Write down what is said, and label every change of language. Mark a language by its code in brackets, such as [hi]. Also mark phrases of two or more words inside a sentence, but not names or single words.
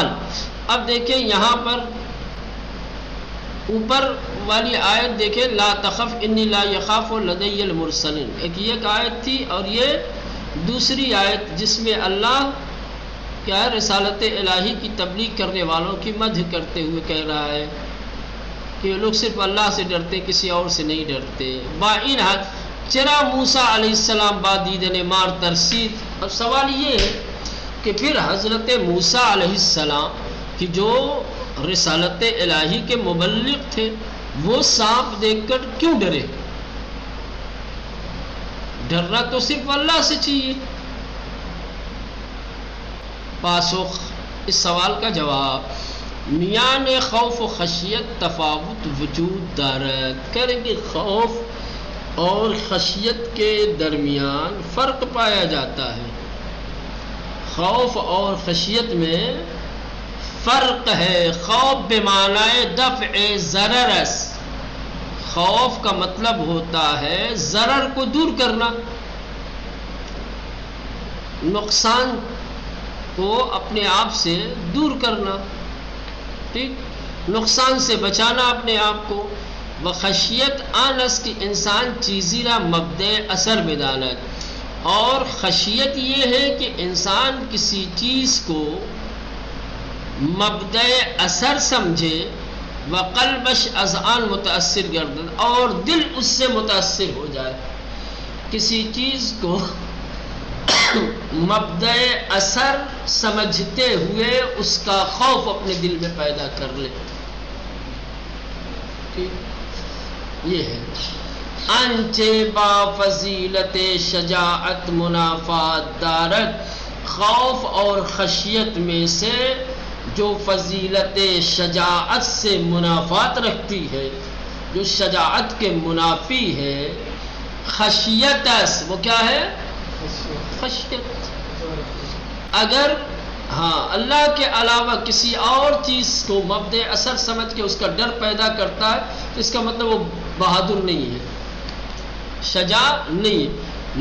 [ur] اب دیکھیں یہاں پر اوپر والی آیت دیکھیں، [ar] لا تخف انی لا یخاف لدی المرسلین، [ur] ایک یہ آیت تھی، اور یہ دوسری آیت جس میں اللہ کیا ہے رسالت الہی کی تبلیغ کرنے والوں کی مدح کرتے ہوئے کہہ رہا ہے کہ لوگ صرف اللہ سے ڈرتے، کسی اور سے نہیں ڈرتے۔ [fa] باعین حال چرا موسیٰ علیہ السلام با دیدن مار ترسید۔ [ur] اب سوال یہ ہے کہ پھر حضرت موسیٰ علیہ السلام کہ جو رسالت الہی کے مبلغ تھے، وہ سانپ دیکھ کر کیوں ڈرے؟ ڈرنا تو صرف اللہ سے چاہیے۔ [fa] پاسخ [ur] اس سوال کا جواب، [fa] میان خوف و خشیت تفاوت وجود دارد، [ur] کریں کہ خوف اور خشیت کے درمیان فرق پایا جاتا ہے۔ خوف اور خشیت میں فرق ہے۔ [fa] خوف بمعنی دفع ضرر، [ur] خوف کا مطلب ہوتا ہے ضرر کو دور کرنا، نقصان کو اپنے آپ سے دور کرنا، ٹھیک، نقصان سے بچانا اپنے آپ کو۔ [fa] وخشیت آنس کی انسان چیزی را مبدأ اثر بداند، [ur] اور خشیت یہ ہے کہ انسان کسی چیز کو مبدأ اثر سمجھے، [fa] وقلبش از آن متاثر گردد، [ur] اور دل اس سے متاثر ہو جائے۔ کسی چیز کو مبدأ اثر سمجھتے ہوئے اس کا خوف اپنے دل میں پیدا کر لے، یہ ہے۔ [fa] انچے با فضیلت شجاعت منافات دارت، [ur] خوف اور خشیت میں سے جو فضیلت شجاعت سے منافات رکھتی ہے، جو شجاعت کے منافی ہے، خشیت، وہ کیا ہے؟ خشیت۔ اگر اللہ کے علاوہ کسی اور چیز کو مبدأ اثر سمجھ کے اس کا ڈر پیدا کرتا ہے تو اس کا مطلب وہ بہادر نہیں ہے، شجاع نہیں ہے۔